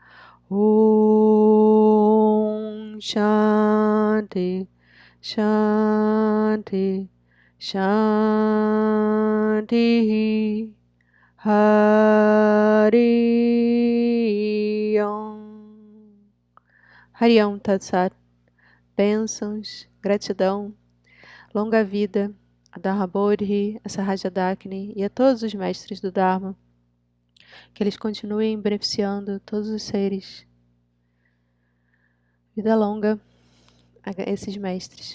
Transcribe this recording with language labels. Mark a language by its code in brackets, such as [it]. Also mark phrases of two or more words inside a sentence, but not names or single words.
[sa] Om Shanti Shanti Shanti. Hari Om. Hari Om Tat Sat. [pt] Bênçãos, gratidão, longa vida a Dharma Bodhi, a Sahaja Dakini e a todos os mestres do Dharma. Que eles continuem beneficiando todos os seres. Vida longa a esses mestres.